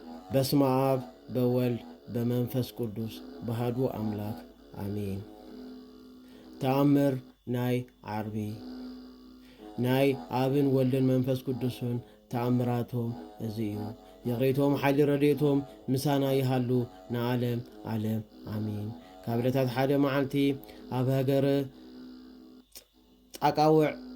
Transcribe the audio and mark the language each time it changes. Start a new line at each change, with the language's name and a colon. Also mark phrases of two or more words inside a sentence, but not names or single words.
Geez: በስመ አብ በወልድ በመንፈስ ቅዱስ በአሐዱ አምላክ አሜን።
Tigrinya: ተአምር ናይ ዓርቢ ናይ አብን ወልድን መንፈስ ቅዱስን ተአምራቶም እዚ እዩ። የቕሬቶም ሓይሊ ረድኤቶም ምሳና ይሃሉ ንዓለም ዓለም አሜን። ካብ ዕለታት ሓደ መዓልቲ ኣብ ሃገረ ጣቃውዕ